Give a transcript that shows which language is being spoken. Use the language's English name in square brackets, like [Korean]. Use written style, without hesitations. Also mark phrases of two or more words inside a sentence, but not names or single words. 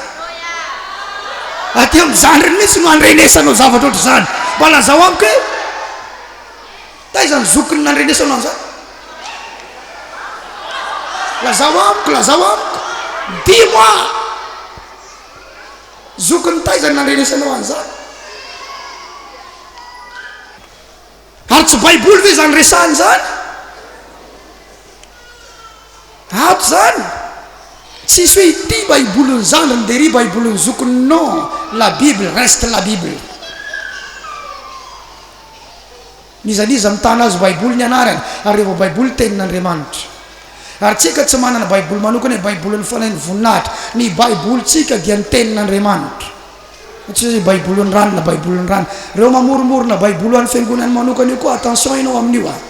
[Malagasy] aty amin'izandrony mihitsy no andrenesanao zavatra oatra zany mba lazao amiko hoe taizany zokony nandrenesanao an'izany lazao amiko 10 mois zokony taizany nandrenesanao an'izany ary tsy baiboly ve zany resahany zany ato zany tsisy hoe ity baiboliny zandriny dia ry baiboliny zokony [French] non la bible reste la bible [Malagasy] nizaniza mitana azy baiboly ny anarany ary rehefa baiboly tenin'Andriamanitra ary tsika tsy manana baiboly manokana hoe baiboly ny fanainy voninahitra ny baiboly tsika dia ny tenin'Andriamanitra tsy hoe baiboly ny rano na baiboly ny rano reo mamoromorona baiboly any fiangonany manokana io koa attention ianao amin'io